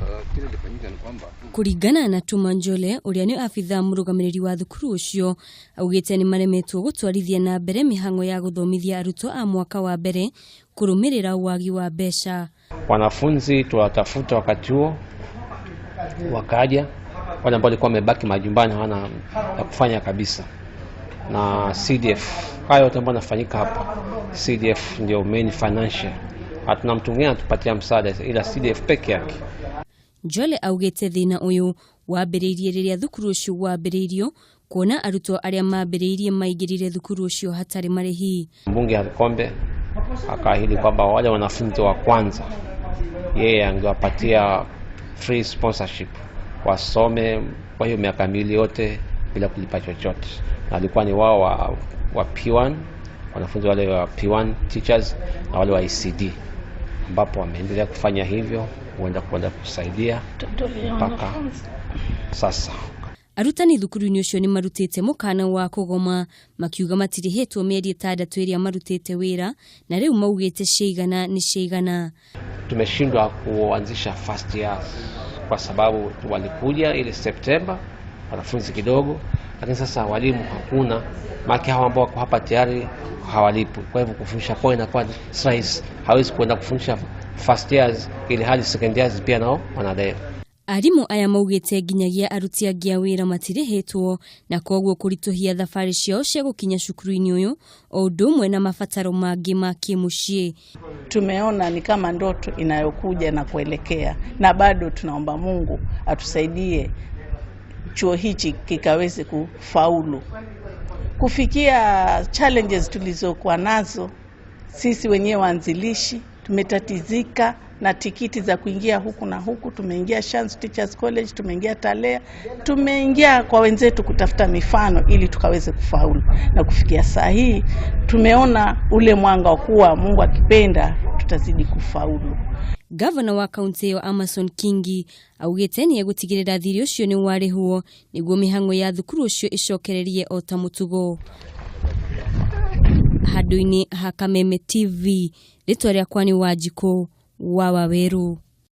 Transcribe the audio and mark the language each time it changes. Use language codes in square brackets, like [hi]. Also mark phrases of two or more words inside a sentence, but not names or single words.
[ki] Kurerikana na Tumanjole uria ni afitha murugamiriri wa thukuru ucio augite ni maremwo gutwarithia na mbere mihang'o ya guthomithia arutwo a mwaka wa mbere kurumirira wagi wa mbeca. [sw] Wanafunzi tuwatafuta wakati huo wakaja, wale ambao walikuwa wamebaki majumbani hawana ya kufanya kabisa. Na CDF hayo yote ambayo yanafanyika hapa, CDF ndio [en] main financial. [sw] Hatuna mtu mwingine atupatia msaada ila CDF peke yake. [ki] Jole augite thina uyu wambiriirie riria thukuru ucio wambiriirio kuona arutwo aria mambiriirie maigirire thukuru ucio hatari marihi. [sw] Mumbunge alikombe akaahidi kwamba wale wanafunzi wa kwanza yeye angewapatia [en] free sponsorship [sw] wasome kwa hiyo miaka miwili yote bila kulipa chochote. Na alikuwa ni wao wa P1, wanafunzi wale wa P1 teachers na wale wa ECD, ambapo wameendelea kufanya hivyo, huenda kusaidia mpaka sasa. [ki] Arutani thukuru-ini ucio ni marutite mukana wa kugoma makiuga matirihitwo mieri itandatu iria marutite wira na riu maugite sheigana ni sheigana. [sw] Tumeshindwa kuanzisha [en] first year [sw] kwa sababu walikuja ile September wanafunzi kidogo, lakini sasa walimu hakuna, maki hawa ambao hapa tayari hawalipu. Kwa hivyo kufundisha kwa inakuwa size, hawezi kwenda kufundisha [en] first years [sw] ili hadi [en] second years [sw] pia nao wanadai. [ki] Arimu aya maugite nginyagia aruti angi a wira matirihitwo na koguo kurituhia thafari ciao cia gukinya cukuru-ini uyu o undu umwe na mafataro mangi ma kimucii. [sw] Tumeona ni kama ndoto inayokuja na kuelekea, na bado tunaomba Mungu atusaidie chuo hichi kikaweze kufaulu kufikia challenges tulizokuwa nazo. Sisi wenyewe waanzilishi tumetatizika na tikiti za kuingia huku na huku. Tumeingia Chance Teachers College, tumeingia Talea, tumeingia kwa wenzetu kutafuta mifano ili tukaweze kufaulu, na kufikia saa hii tumeona ule mwanga wa kuwa Mungu akipenda tutazidi kufaulu. [ki] Gavana wa kaunti ya Amason Kingi augite ni egutigirira thiri ucio ni wari huo niguo mihang'o ya thukuru ucio icokererie o ta mutugo. Handũ-inĩ ha Kameme TV, ritwa rĩakwa ni Wanjikũ wa Waweru.